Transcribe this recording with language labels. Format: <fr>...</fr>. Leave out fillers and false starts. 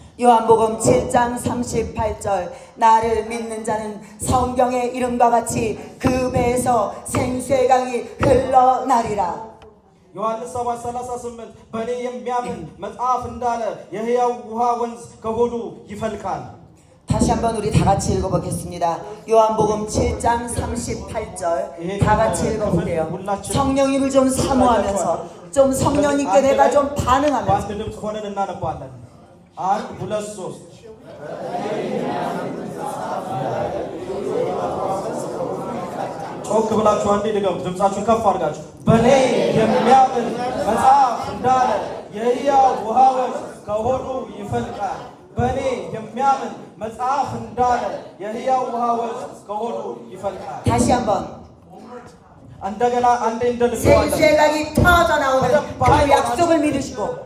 <ko>요한복음 7장 38절 나를 믿는 자는 성경의 이름과 같이 그 배에서 생수의 강이 흘러나리라.</ko> <am>ዮሐንስ 7:38 በእኔ የሚያምን መጽሐፍ እንዳለ የሕያው ውሃ ወንዝ ከሆዱ ይፈልቃል።</am> <ko>다시 한번 우리 다 같이 읽어보겠습니다. 요한복음 7장 38절 다 같이 읽어볼게요. 성령님을 좀 사모하면서 좀 성령님께 내가 좀 반응하면서</ko> <am>በአንድ ድምፅ ሆነን እናነባለን። 1 2 3 ጮክ ብላችሁ አንዴ ድገሙ። ድምጻችሁን ከፍ አድርጋችሁ በእኔ የሚያምን መጽሐፍ እንዳለ የሕያው ውሃ ወንዝ ከሆዱ ይፈልቃል። በእኔ የሚያምን መጽሐፍ እንዳለ የሕያው ውሃ ወንዝ ከሆዱ ይፈልቃል።</am> <ko>다시 한번</ko> <am>እንደገና አንዴ እንደልቀዋለን።</am> <ko>생수의 강이 터져 나오는 그 약속을 믿으시고</ko>